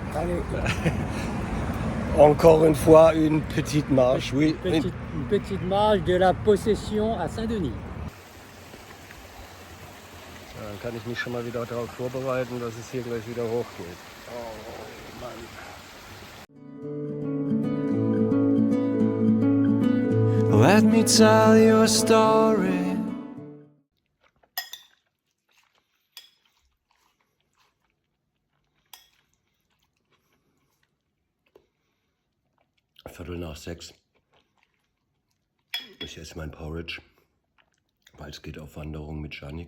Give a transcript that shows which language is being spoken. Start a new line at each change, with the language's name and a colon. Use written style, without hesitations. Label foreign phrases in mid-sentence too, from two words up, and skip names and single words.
French: Allez, Encore une fois, une petite marche, oui. une petite marche de la Possession à Saint-Denis.
German: Dann kann ich mich schon mal wieder darauf vorbereiten, dass es hier gleich wieder hochgeht. Oh Mann.
English: Let me tell you a story.
German: Viertel nach 6. Ich esse mein Porridge, weil es geht auf Wanderung mit Janik.